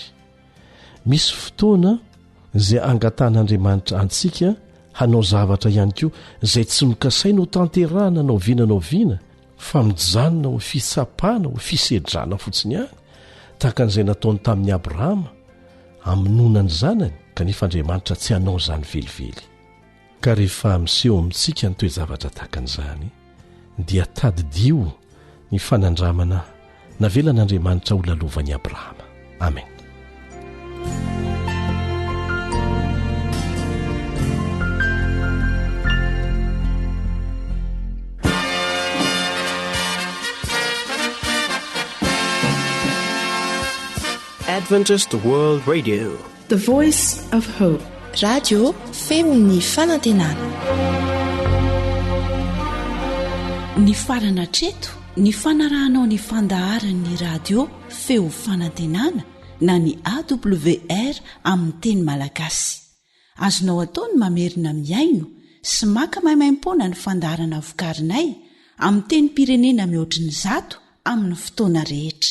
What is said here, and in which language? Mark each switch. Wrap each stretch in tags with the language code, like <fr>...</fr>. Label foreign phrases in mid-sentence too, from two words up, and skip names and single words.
<mg>Misy fotoana izay angatan'Andriamanitra antsika hanao zavatra ihany koa izay tsy nokasaina ho tanterahana nao viana fa mijanona ho fitsapana ho fisedrana fotsiny ihany tahakan'izay nataony tamin'ny Abrahama hamonoana ny zanany kanefa Andriamanitra tsy hanao izany velively. Ka rehefa miseho amintsika ny toe-javatra tahakan'izany dia tadidio ny fanandramana navelan'Andriamanitra ho lalovan'i Abrahama. Amen.</mg> <en>Adventist World Radio, the voice of hope.</en> <mg>Radio feon'ny fanantenana. Ny farana treto ny fanarahanao ny fandaharan'ny radio feo fanantenana na ny AWR amin'ny teny malagasy. Azonao atao ny mamerina miaino sy maka maimaimpoana ny fandaharana vokarinay amin'ny teny pirenena mihoatriny 100 amin'ny fotoana rehetra.</mg>